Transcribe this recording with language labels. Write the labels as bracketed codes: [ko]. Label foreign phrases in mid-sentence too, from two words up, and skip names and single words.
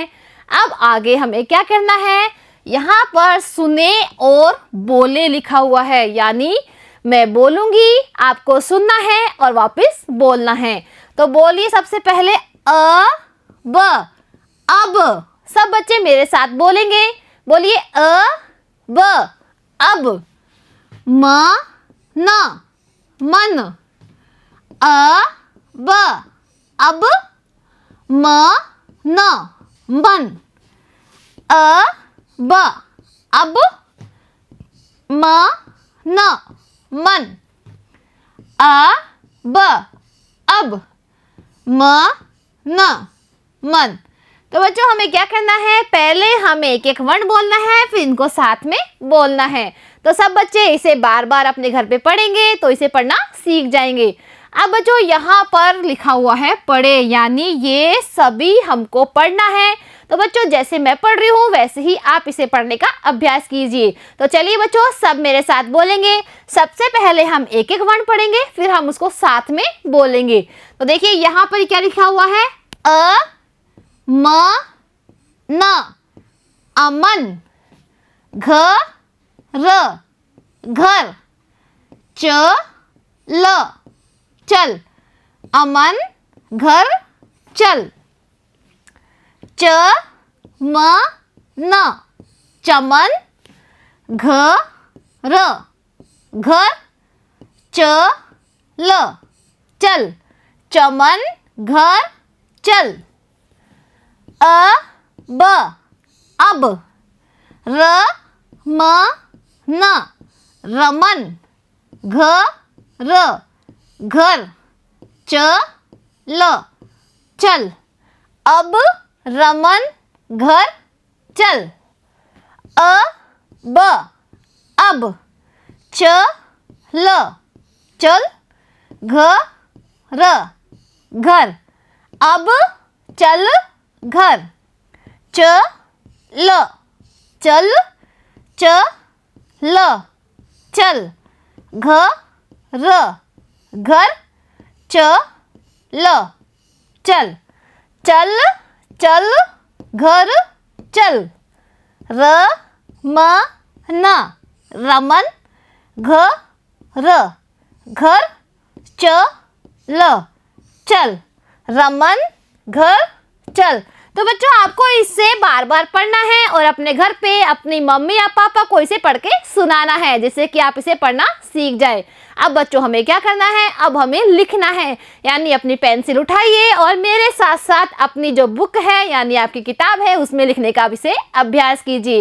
[hi] अब आगे हमें क्या करना है, यहाँ पर सुने और बोले लिखा हुआ है, यानी मैं बोलूंगी, आपको सुनना है और वापस बोलना है। तो बोलिए सबसे पहले अ, ब। अब सब बच्चे मेरे साथ बोलेंगे, बोलिए अ, ब। अब म, न, मन। अ, ब। अब म, न, मन। अ, ब। अब म, न, मन। अ, ब। अब म, न, मन। तो बच्चों हमें क्या करना है, पहले हमें एक एक वर्ण बोलना है, फिर इनको साथ में बोलना है। तो सब बच्चे इसे बार बार अपने घर पे पढ़ेंगे तो इसे पढ़ना सीख जाएंगे। अब बच्चों यहाँ पर लिखा हुआ है पढ़े, यानी ये सभी हमको पढ़ना है। तो बच्चों जैसे मैं पढ़ रही हूँ वैसे ही आप इसे पढ़ने का अभ्यास कीजिए। तो चलिए बच्चों सब मेरे साथ बोलेंगे। सबसे पहले हम एक एक वर्ण पढ़ेंगे, फिर हम उसको साथ में बोलेंगे। तो देखिए यहाँ पर क्या लिखा हुआ है, अ, म, न, अमन। घ, र, घर। च, ल, चल। अमन, घर, चल। च, म, न, चमन। घ, र, घर। च, ल, चल। चमन, घर, चल। अ, ब, अब। र, म, न, रमन। घ, र, घर। च, ल, चल। अब रमन घर चल। अ, ब, अब। च, ल, चल। घ, र, घर। अब चल घर। च, ल, चल। च, ल, चल। घ, र, घर। च, ल, चल। चल, चल, घर, चल। र, म, न, रमन। घ, र, घर। च, ल, चल। रमन, घर, चल। तो बच्चों आपको इससे बार बार पढ़ना है और अपने घर पे अपनी मम्मी या पापा को इसे पढ़ के सुनाना है, जिससे कि आप इसे पढ़ना सीख जाए। अब बच्चों हमें क्या करना है, अब हमें लिखना है, यानी अपनी पेंसिल उठाइए और मेरे साथ साथ अपनी जो बुक है यानी आपकी किताब है उसमें लिखने का इसे अभ्यास कीजिए।